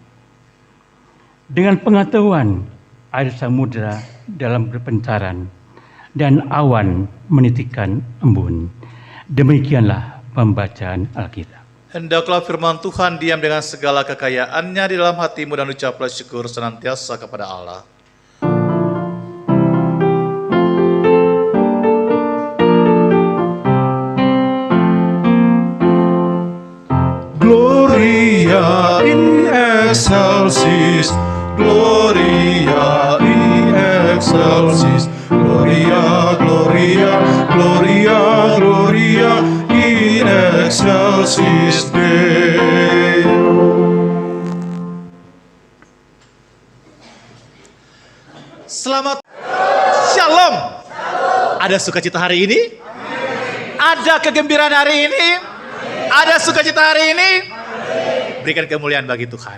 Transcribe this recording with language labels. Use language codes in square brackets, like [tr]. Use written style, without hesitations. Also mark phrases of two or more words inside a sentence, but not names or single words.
[id] Dengan pengetahuan air samudera dalam berpencaran, dan awan menitikkan embun. Demikianlah pembacaan Alkitab. Hendaklah firman Tuhan diam dengan segala kekayaannya di dalam hatimu dan ucaplah syukur senantiasa kepada Allah. [la] Gloria in excelsis, Gloria in excelsis, Gloria, Gloria, Gloria, Gloria in excelsis Deo. [id] Selamat Shalom. Ada sukacita hari ini? Ada kegembiraan hari ini? Ada sukacita hari ini? Berikan kemuliaan bagi Tuhan.